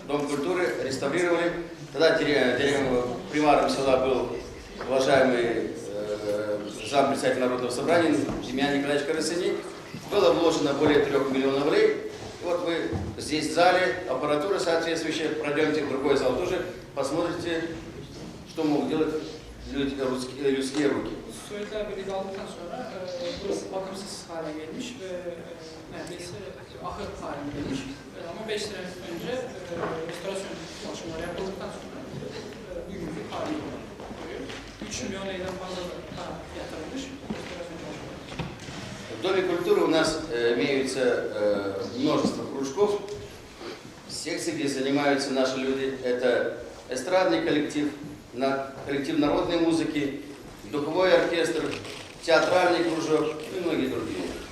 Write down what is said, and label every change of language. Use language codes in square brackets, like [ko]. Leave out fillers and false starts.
[ru] Дом культуры реставрировали. Тогда примаром села был уважаемый зампредседатель Народного собрания Демьян Николаевич Карасини. Было вложено более 3 миллионов рублей. Вот вы здесь в зале, аппаратура соответствующая. Пройдемте в другой зал тоже, посмотрите, что могут делать людские ruki. [tr] Söğütler Birliği aldıktan sonra burası bakımsız hale gelmiş ve neredeyse ahır haline gelmiş. Ama 5 sene önce restorasyon çalışmaları yapıldıktan sonra bugünkü hali oluyor. 3 milyon liradan fazla da yatırılmış restorasyon çalışmaları. [ru] В Доме культуры у нас имеются множество кружков, секций, где занимаются наши люди. Это эстрадный коллектив, коллектив народной muziki, духовой оркестр, театральный кружок и многие другие.